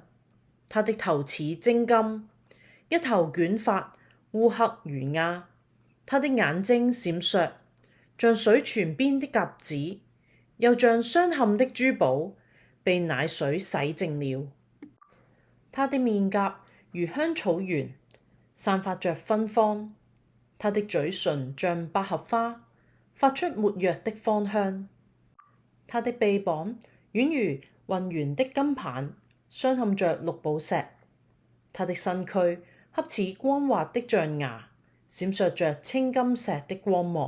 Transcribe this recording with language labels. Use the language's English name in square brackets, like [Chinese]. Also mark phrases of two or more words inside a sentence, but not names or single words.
[Chinese] 他的頭似精金，一頭捲髮，烏黑如鴉。他的眼睛閃爍，像水泉邊的鴿子，又像鑲嵌的珠寶，被奶水洗淨了。他的面頰如香草園，散發着芬芳。他的嘴唇像百合花，發出沒藥的芳香。他的臂膀宛如渾圓的金棒，鑲嵌着綠寶石。他的身軀恰似光滑的象牙，閃爍着青金石的光芒。